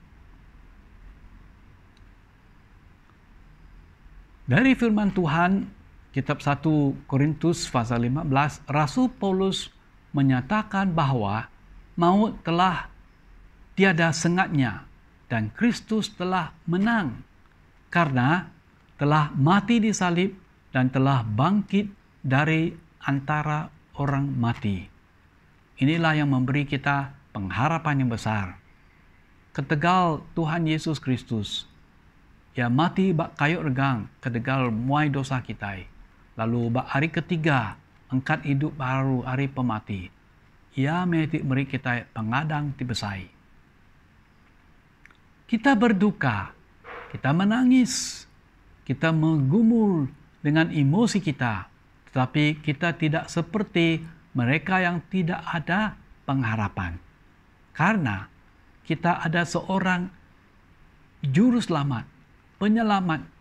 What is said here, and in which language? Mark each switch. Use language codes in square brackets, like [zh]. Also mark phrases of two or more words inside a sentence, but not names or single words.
[id] Dari firman Tuhan, kitab 1 Korintus pasal 15, Rasul Paulus menyatakan bahwa maut telah tiada sengatnya dan Kristus telah menang karena telah mati di salib dan telah bangkit dari antara orang mati. Inilah yang memberi kita pengharapan yang besar. [iba] Ketegal Tuhan Yesus Kristus, Ia mati bak kayu regang, ketegal muai dosa kita. Lalu bak hari ketiga, angkat hidup baru hari pemati. [id] Ia memberi kita [iba] pengadang tibesai. [id] Kita berduka, kita menangis, kita menggumul dengan emosi kita, tetapi kita tidak seperti mereka yang tidak ada pengharapan. Karena kita ada seorang juru selamat, penyelamat.